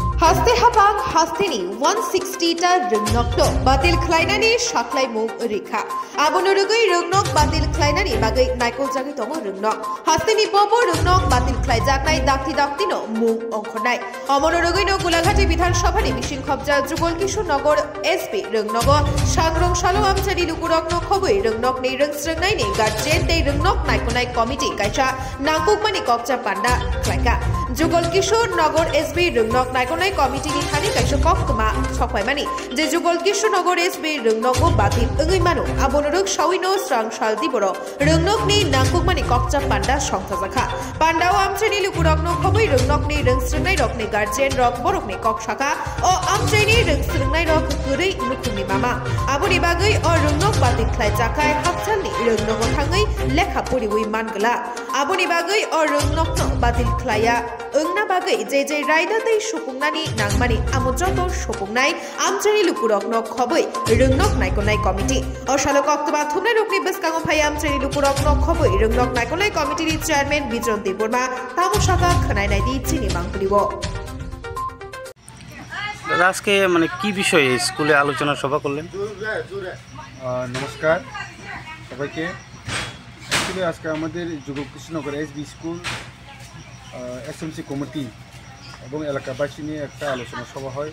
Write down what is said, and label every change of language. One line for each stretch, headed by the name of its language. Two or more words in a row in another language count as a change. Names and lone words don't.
Kok Borok: Haste habang hasteni 160 ta rengnok to batil khlainani shaklai mung rekha abonorugoi rengnok batil khlainani bagai naikol jagi tomo rengnok hasteni bobo rengnok batil khlai jaknai dakti dakti no mung ongkhonai abonorugoi no Golaghat বিধানসভানি মিশিং খবজা যুগল কিশোর নগর এসপি rengnok sangrong salo amchari lukurok no khoboi rengnok nei rengsrengnai nei garjen tei rengnok naikonai committee kaisa nangkukmani kokcha panda khlaika যুগল কিশোর নগর এসবি rengnok naikonai committee ni thani kaisa koktoma chokpaimani je যুগল কিশোর নগর এসবি rengnok batil ongoi mano abonoruk sawino strang sal diboro rengnok ni nangkukmani kokcha panda songthajaka pandao amchari lukurok no khoboi rengnok ni rengsrengnai rok ni garjen rok borok ni kok shaka o amchari ni rengsrengnai rok gurei nukhumni mama aboni bagai o rengnok batil khlai jakai hapchalni rengnok thangai lekha poriwi mangla aboni bagai o rengnok no batil khlaya ongna bagai je raida tei supungnani nangmani amojoto supungnai amchari lukurok no khoboi rengnok naikonai committee o shalok oktoma thumnai rokni beskango phai amchari lukurok no khoboi rengnok naikonai committee ni chairman Bijon Deborma tamosaka khanai nai di chini mangpulibo
Bangla: আজকে মানে কি বিষয়ে স্কুলে আলোচনা সভা করলেন? নমস্কার সবাইকে। অ্যাকচুয়ালি আজকে আমাদের যুগল কৃষ্ণনগর এসবি স্কুল এসএমসি কমিটি এবং এলাকাবাসী নিয়ে একটা আলোচনা সভা হয়।